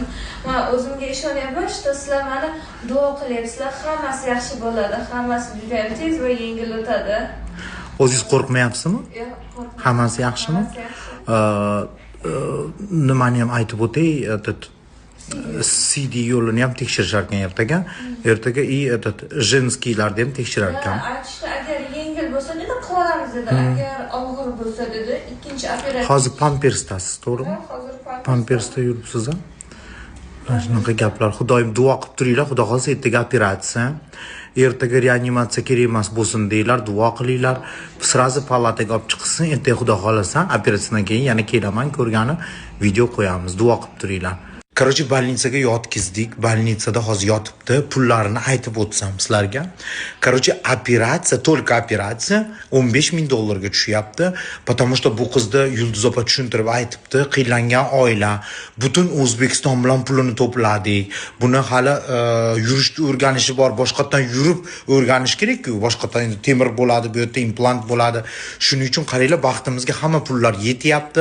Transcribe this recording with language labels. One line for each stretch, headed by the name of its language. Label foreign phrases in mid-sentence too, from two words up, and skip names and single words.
Uzbek: Men o'zimga ishonyapman, что sizlar meni duo qilyapsizlar, hammasi yaxshi bo'ladi, hammasi juda ham tez va yengil o'tadi. O'zingiz qo'rqmayapsizmi? Yo'q, qo'rqmayman. Hammasi yaxshimi? Nimani ham aytib o'tay, CD yo'lini ham tekshirishar ekan ertaga
Russian: и этот
Uzbek: женскийlarni ham tekshirar ekan. Aytishdi, agar yengil bo'lsa dedi, qilamiz dedi. Agar og'ir bo'lsa dedi, ikkinchi operatsiya. Hozir pampersdasiz, to'g'rimi? Hozir Pampersda yuribsiz a? Shunaqa gaplar. Xudoyim duo qilib turinglar, xudo xolsa ertaga operatsiya. Ertaga reanimatsiya kerak emas bo'lsin deylar, duo qilinglar. Srazi palataga olib chiqsin, ertaga xudo xolasa operatsiyadan keyin yana kelaman, ko'rgani video qo'yamiz. Duo qilib turinglar. Короче, больницаga yotkizdik. Больницада hozir yotibdi. Pullarini aytib o'tsam sizlarga. Короче, operatsiya, только operatsiya $15,000 tushyapti.
Russian: Потому что
Uzbek: bu qizni Yulduz opa tushuntirib aytibdi. Qiynlangan oila, butun O'zbekiston bilan pulini to'pladik. Buni hali yurishni o'rganishi bor. Boshqatdan yurib o'rganish kerak-ku. Boshqatdan endi temir bo'ladi, bu yerda implant bo'ladi. Shuning uchun qaranglar, baxtimizga hamma pullar yetyapti.